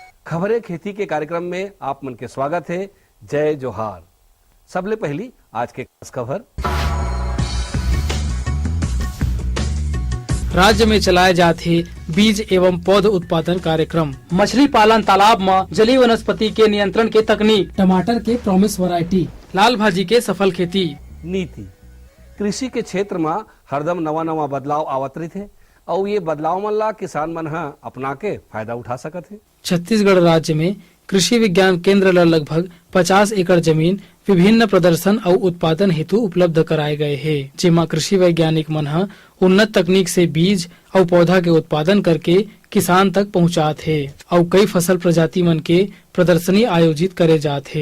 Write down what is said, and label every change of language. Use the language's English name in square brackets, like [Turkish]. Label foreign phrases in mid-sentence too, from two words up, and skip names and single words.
[Chhattisgarhi] खबरें खेती के कार्यक्रम में आप मन के स्वागत है। जय जोहार। सबले पहली आज के खास खबर। राज्य में चलाए जाते बीज एवं पौध उत्पादन कार्यक्रम, मछली पालन तालाब में जलीय वनस्पति के नियंत्रण के तकनीक, टमाटर के [English] promise variety, [Chhattisgarhi] लाल भाजी के सफल खेती। नीति कृषि के क्षेत्र में हरदम नवा नवा बदलाव आवत रही थे और ये बदलाव मन ला किसान मन ह अपना के फायदा उठा सकत है। छत्तीसगढ़ राज्य में कृषि विज्ञान केंद्र ला लगभग 50 एकड़ जमीन विभिन्न प्रदर्शन और उत्पादन हेतु उपलब्ध कराए गए हैं, जेमा कृषि वैज्ञानिक मन ह उन्नत तकनीक से बीज और पौधा के उत्पादन करके किसान तक पहुँचात है और कई फसल प्रजाति मन के प्रदर्शनी आयोजित करे जात है।